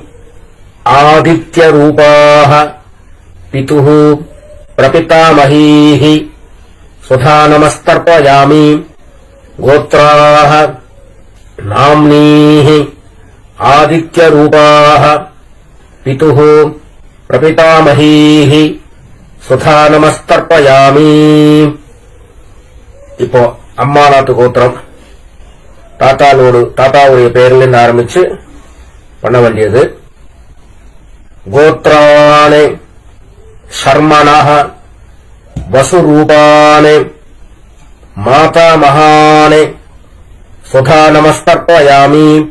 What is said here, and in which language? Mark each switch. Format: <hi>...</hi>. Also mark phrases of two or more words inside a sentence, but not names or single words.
<sa>आदित्यरूपाः पितुः प्रपितामहीः सुधा नमस्पर्पयामि गोत्राः नाम्नीः आदित्यरूपाः पितुः प्रपितामहीः सुधा नमस्पर्पयामि</sa> <ta>இப்போ அம்மா நாட்டு கோத்திரம் தாத்தாவுடைய பெயர்ல இருந்து ஆரம்பிச்சு பண்ண வேண்டியது.</ta> <sa>கோத்ராணி சர்மணः வசுரூபாணி மாதாமகாணி சுதா நமஸ்கர்ப்பயாமி.</sa>